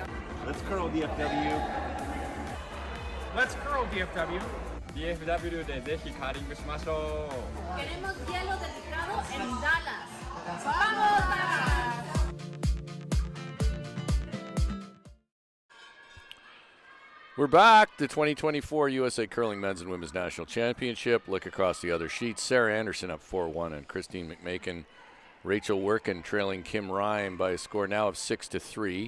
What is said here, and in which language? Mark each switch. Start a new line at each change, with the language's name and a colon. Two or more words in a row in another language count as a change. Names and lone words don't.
English: Let's curl DFW. Let's curl DFW. DFW
Japanese: でぜひカーリングしましょう。
Spanish: Queremos hielo delicado en Dallas. ¡Vamos, Dallas!
English: We're back. The 2024 USA Curling Men's and Women's National Championship. Look across the other sheets. Sarah Anderson up 4-1 and Christine McMakin. Rachel Workin trailing Kim Ryan by a score now of 6-3.